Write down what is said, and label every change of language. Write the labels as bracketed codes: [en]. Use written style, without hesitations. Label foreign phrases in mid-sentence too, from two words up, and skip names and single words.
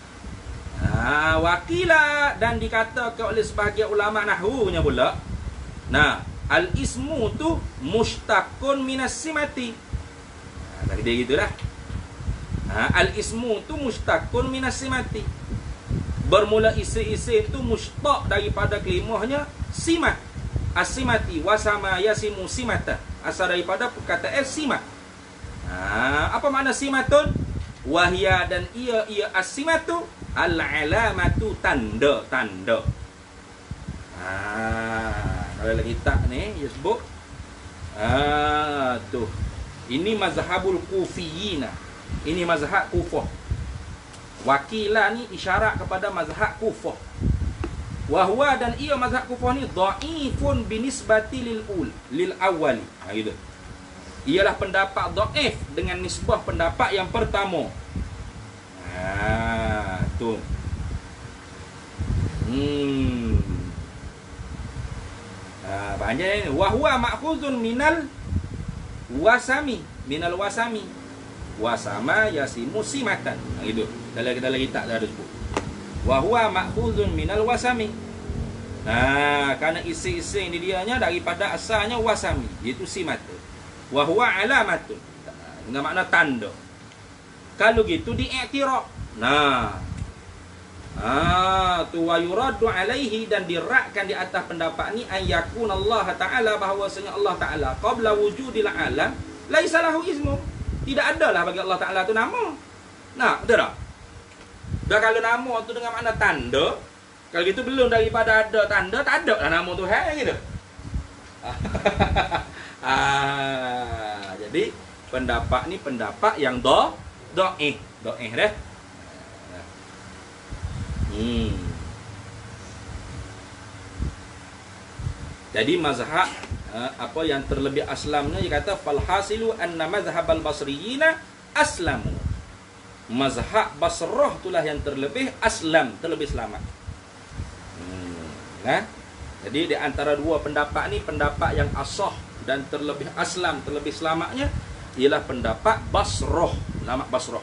[ms] Wakilah, dan dikatakan oleh sebahagian ulama nahwunya pula. [ar] الاسم tu مشتق من السمة. [ms] Tadi dia gitulah. [ar] الاسم tu مشتق من السمة. [ms] Bermula isim-isim itu mushtaq daripada kelimahnya simat. [ar] السمة ووسم يسم سمة. [ms] Asal daripada perkataan simat. Apa makna simatun? Wahia dan ia [ar] السمة العلامة, [ms] tanda-tanda. Dalam kitab ni dia sebut tu. Ini [ar] مذهب الكوفيين. [ms] Ini mazhab Kufah. Wakilah ni isyarat kepada mazhab Kufah. Wahwa dan ia mazhab Kufah ni [ar] ضعيف بالنسبة للأول. [ms] Gitu. Ialah pendapat dhaif dengan nisbah pendapat yang pertama. Tu. Panjang ni. [ar] وهو مأخوذ من الوسم. وسم يسم سمة. Gitu. [ms] Dalam kitab dah ada sebut. [ar] وهو مأخوذ من الوسم. [ms] Kerana isi-isi ni dianya daripada asalnya wasami, iaitu simata. [ar] وهو علامة, [ms] dengan makna tanda. Kalau gitu diiktiraf. Tu [ar] ويرد عليه, [ms] dan dirakkan di atas pendapat ni [ar] أيكون الله تعالى, bahawasanya الله تعالى قبل وجود العالم ليس له اسم. [ms] Tidak adalah bagi Allah Ta'ala tu nama. Betul tak? Dah kalau nama tu dengan makna tanda, kalau gitu belum daripada ada tanda, tak ada lah nama Tuhan gitu. Jadi pendapat ni pendapat yang dhaif dah. Jadi mazhab apa yang terlebih aslamnya, dia kata [ar] فالحاصل أن مذهب البصريين أسلم. [ms] Mazhab Basrah itulah yang terlebih aslam, terlebih selamat. Jadi di antara dua pendapat ni, pendapat yang asah dan terlebih aslam, terlebih selamatnya ialah pendapat Basrah, ulama Basrah.